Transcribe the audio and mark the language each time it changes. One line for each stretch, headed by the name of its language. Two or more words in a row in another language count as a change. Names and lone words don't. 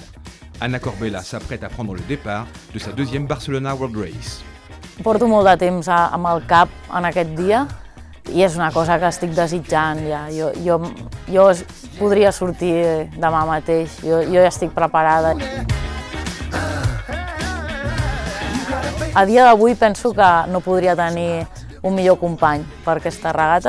French: Anna Corbella s'apprête à prendre le départ de sa 2e Barcelona World Race.
Catalan: Porto molt de temps amb el cap en aquest dia i és una cosa que estic desitjant ja. Jo podria sortir demà mateix, jo ja estic preparada. A dia d'avui penso que no podria tenir un millor company per aquesta regata.